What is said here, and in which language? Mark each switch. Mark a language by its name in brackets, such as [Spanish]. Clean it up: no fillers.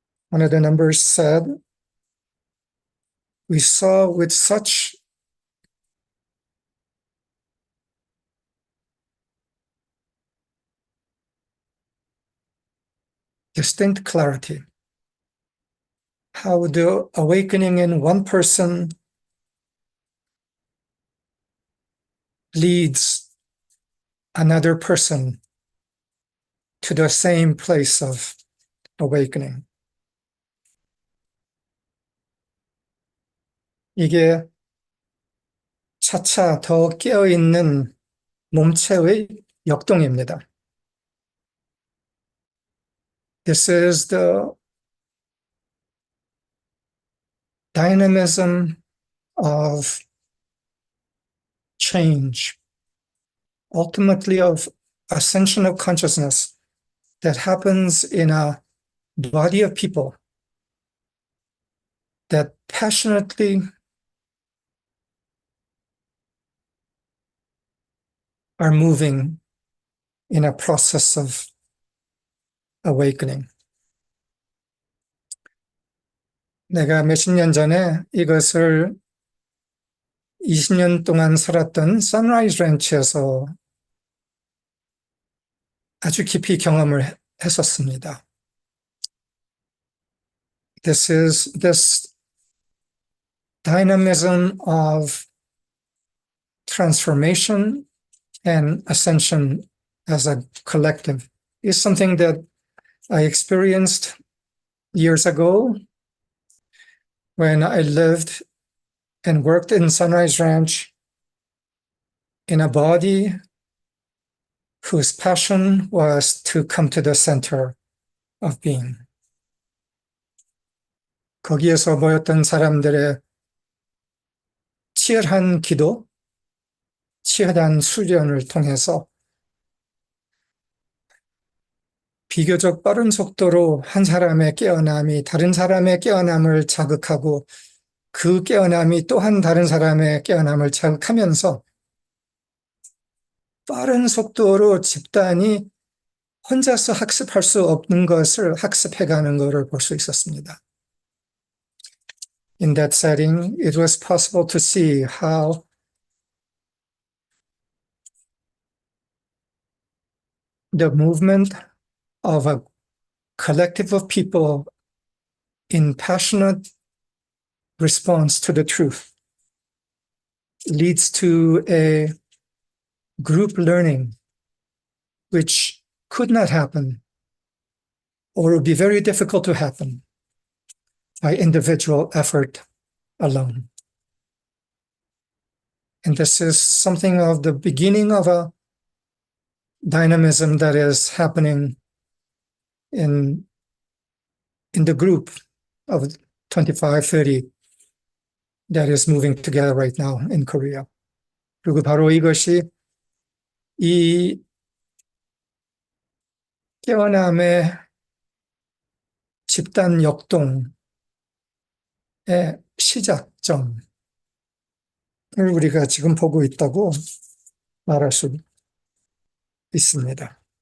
[English] One of the numbers said, we saw with such distinct clarity how the awakening in one person leads another person to the same place of awakening. [Korean] 이게 차차 더 깨어있는 몸체의 역동입니다. [English] This is the dynamism of change, ultimately of ascension of consciousness that happens in a body of people that passionately are moving in a process of awakening. [Korean] 내가 몇십 년 전에 이것을 20년 동안 살았던 선라이즈 랜치에서 아주 깊이 경험을 했었습니다. [English] This dynamism of transformation and ascension as a collective is something that I experienced years ago when I lived and worked in Sunrise Ranch in a body whose passion was to come to the center of being. [Korean] 거기에서 모였던 사람들의 치열한 기도, 치열한 수련을 통해서 비교적 빠른 속도로 한 사람의 깨어남이 다른 사람의 깨어남을 자극하고 그 깨어남이 또한 다른 사람의 깨어남을 자극하면서 빠른 속도로 집단이 혼자서 학습할 수 없는 것을 학습해가는 것을 볼 수 있었습니다. [English] In that setting, it was possible to see how the movement of a collective of people in passionate response to the truth leads to a group learning which could not happen or would be very difficult to happen by individual effort alone. And this is something of the beginning of a dynamism that is happening in the group of 25, 30 that is moving together right now in Korea. [Korean] 그리고 바로 이것이 이 깨어남의 집단 역동의 시작점을 우리가 지금 보고 있다고 말할 수 있습니다.